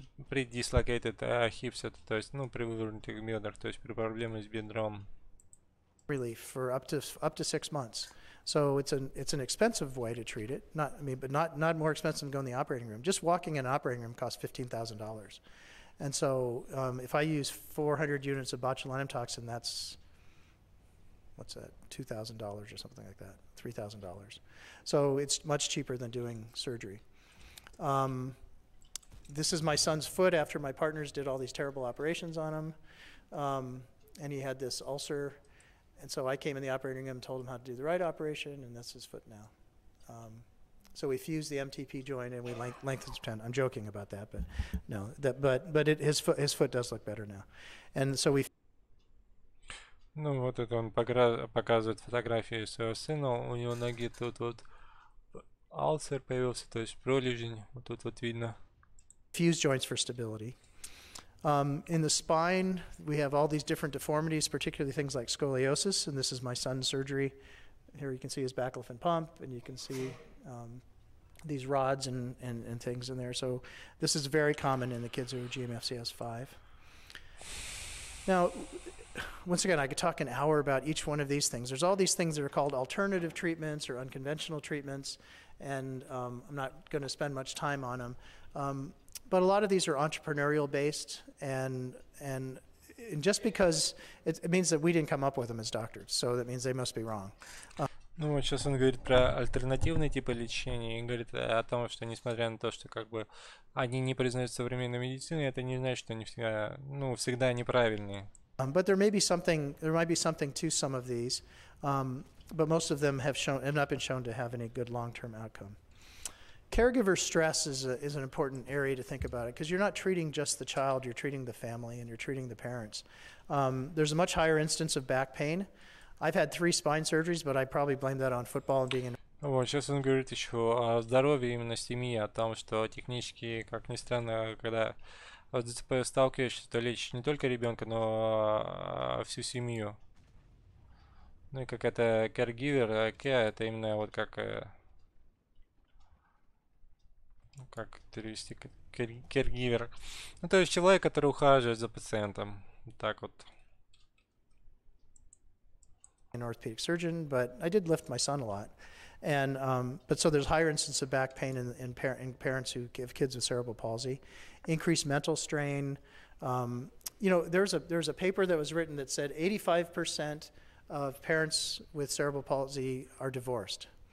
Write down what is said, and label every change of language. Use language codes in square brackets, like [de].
[ru] При [en] dislocated hips, [ru] то есть, при вывернутых бедрах, то есть при проблемах с бедром. [en] Relief for up to 6 months. So it's an expensive way to treat it. But not more expensive than going in the operating room. Just walking in an operating room costs $15,000. And so if I use 400 units of botulinum toxin, that's what's that? $2,000 or something like that. $3,000. So it's much cheaper than doing surgery. This is my son's foot after my partners did all these terrible operations on him. And he had this ulcer. And so I came in the operating room and told him how to do the right operation, and that's his foot now. So we fused the MTP joint and we lengthened his tendon. I'm joking about that, but no. His foot does look better now. And so we. [ru] Вот это он показывает фотографии своего сына. У него ноги тут вот альцер появился, то есть пролежень. Вот тут вот видно. [en] Fuse joints for stability. In the spine, we have all these different deformities, particularly things like scoliosis, and this is my son's surgery. Here you can see his baclofen pump, and you can see these rods and things in there. So this is very common in the kids who are GMFCS5. Now, once again, I could talk an hour about each one of these things. There's all these things that are called alternative treatments or unconventional treatments, and I'm not going to spend much time on them. But a lot of these are entrepreneurial based, and just because it means that we didn't come up with them as doctors, so that means they must be wrong. [ru] Вот сейчас он говорит про альтернативные типы лечения и говорит о том, что несмотря на то, что как бы они не признают современной медициной, это не значит, что они всегда неправильные. [en] But there might be something to some of these. but most of them have not been shown to have any good long-term outcome. Caregiver stress is an important area to think about it, because you're not treating just the child, you're treating the family and you're treating the parents. There's a much higher instance of back pain. I've had 3 spine surgeries, but I probably blame that on football and being in. [ru] Вот, сейчас он говорит еще о здоровье именно семьи, о том, что технически, как ни странно, когда с ДЦП сталкиваешься, то лечишь не только ребенка, но всю семью. Ну и как это caregiver, care, это именно вот как перевести caregiver. Ну, то есть человек, который ухаживает за пациентом. Вот так вот. [en] An orthopedic surgeon, but I did lift my son a lot. And but so there's higher instance of back pain in parents who give kids with cerebral palsy, increased mental strain. You know, there's a paper that was written that said 85% of parents with cerebral palsy are divorced.